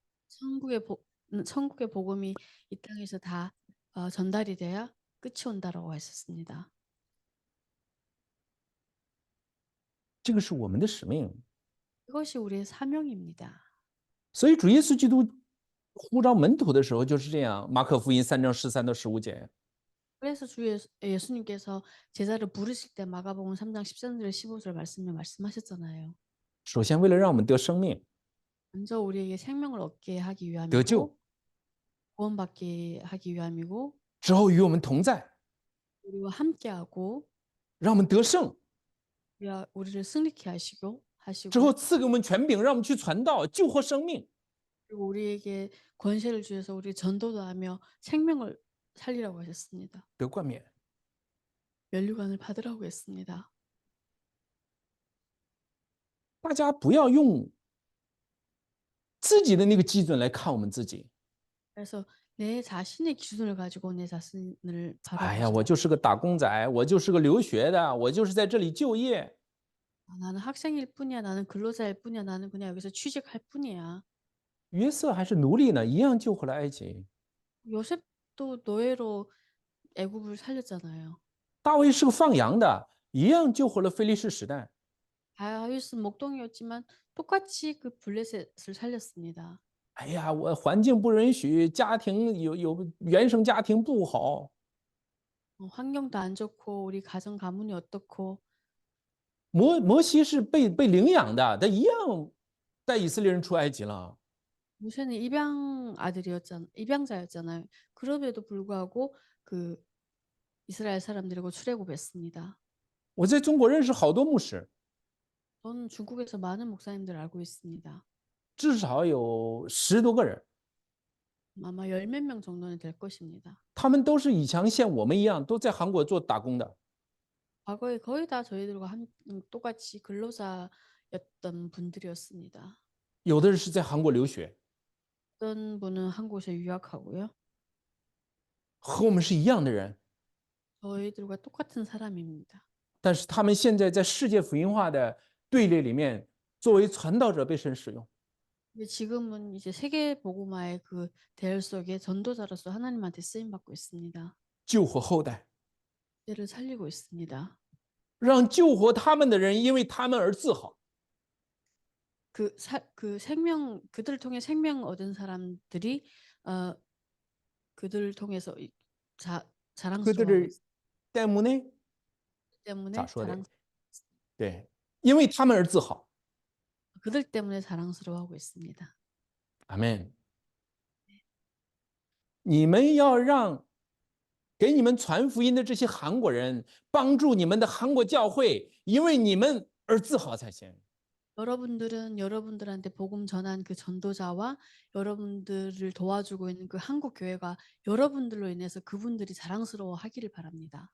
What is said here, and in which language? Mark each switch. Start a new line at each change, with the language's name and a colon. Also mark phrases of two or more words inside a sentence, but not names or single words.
Korean: 천국의 복음이 이 땅에서 다 전달이 돼야 끝이 온다라고 했었습니다.
Chinese: 这个是我们的使命。
Korean: 이것이 우리의 사명입니다.
Chinese: 所以主耶稣基督呼召门徒的时候就是这样。马可福音3章13到15节，
Korean: 그래서 예수님께서 제자를 부르실 때 마가복음 3장 13절 15절 말씀을 말씀하셨잖아요.
Chinese: 首先为了让我们得生命、
Korean: 먼저 우리에게 생명을 얻게 하기
Chinese: 得救，
Korean: 위함이고 구원받게 하기 위함이고
Chinese: 之后与我们同在，
Korean: 우리와 함께하고
Chinese: 让我们得胜，
Korean: 우리를 승리케 하시고
Chinese: 之后赐给我们权柄，让我们去传道、救活生命。
Korean: 그리고 우리에게 권세를 주셔서 우리 전도도 하며 생명을 살리라고 하셨습니다.
Chinese: 得冠冕。
Korean: 면류관을 받으라고 했습니다.
Chinese: 大家不要用自己的那个基准来看我们自己。
Korean: 그래서 내 자신의 기준을 가지고 내 자신을
Chinese: 哎呀，我
Korean: 바라보시라.
Chinese: 就是个打工仔，我就是个留学的，我就是在这里就业。
Korean: 나는 학생일 뿐이야. 나는 근로자일 뿐이야. 나는 그냥 여기서 취직할 뿐이야.
Chinese: 约瑟还是奴隶呢，一样救回了埃及。
Korean: 요셉도 노예로 애굽을 살렸잖아요.
Chinese: 大卫是个放羊的，一样救活了非利士时代。
Korean: 다윗은 목동이었지만 똑같이 그 블레셋을 살렸습니다.
Chinese: 哎呀，我环境不允许，家庭有原生家庭不好，
Korean: 환경도 안 좋고 우리 가정 가문이 어떻고
Chinese: 摩西是被领养的，他一样带以色列人出埃及了。
Korean: 모세는 입양자였잖아요. 그럼에도 불구하고 그 이스라엘 사람들이고 출애굽했습니다.
Chinese: 我在中国认识好多牧师，
Korean: 저는 중국에서 많은 목사님들 알고 있습니다.
Chinese: 至少有10多个人，
Korean: 아마 열 몇 명 정도는 될 것입니다.
Chinese: 他们都是以前像我们一样，都在韩国做打工的。
Korean: 과거에 거의 다 저희들과 똑같이 근로자였던 분들이었습니다.
Chinese: 有的人是在韩国留学，
Korean: 어떤 분은 한 곳에 유학하고요.
Chinese: 和我们是一样的人，
Korean: 저희들과 똑같은 사람입니다.
Chinese: 但是他们现在在世界福音化的队列里面，作为传道者被神使用。
Korean: 근데 지금은 이제 세계 복음화의 그 대열 속에 전도자로서 하나님한테 쓰임 받고 있습니다.
Chinese: 救活后代，
Korean: 때를 살리고 있습니다.
Chinese: 让救活他们的人因为他们而自豪。
Korean: 그들을 통해 생명 얻은 사람들이 그들을 통해서 자랑스러워하고 그들을 있기 때문에 때문에
Chinese: 咋说的？对，因为他们而自豪。
Korean: 그들 때문에 자랑스러워하고 있습니다.
Chinese: 阿门。你们要让给你们传福音的这些韩国人帮助你们的韩国教会，因为你们而自豪才行。
Korean: 여러분들은 여러분들한테 복음 전한 그 전도자와 여러분들을 도와주고 있는 그 한국 교회가 여러분들로 인해서 그분들이 자랑스러워하기를 바랍니다.